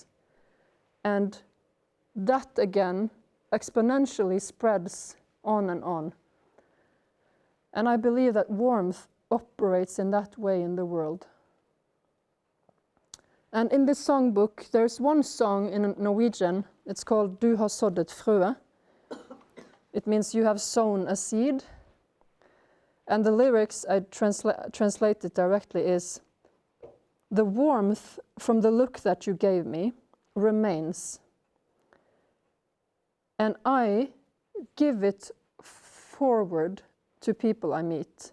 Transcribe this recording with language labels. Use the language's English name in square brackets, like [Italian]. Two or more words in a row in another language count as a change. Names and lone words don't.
[English] And that again exponentially spreads on and on. And I believe that warmth operates in that way in the world. And in this songbook, there's one song in Norwegian. It's called Du har sådd et frø. It means you have sown a seed. And the lyrics, I translate it directly, is, the warmth from the look that you gave me remains. And I give it forward to people I meet.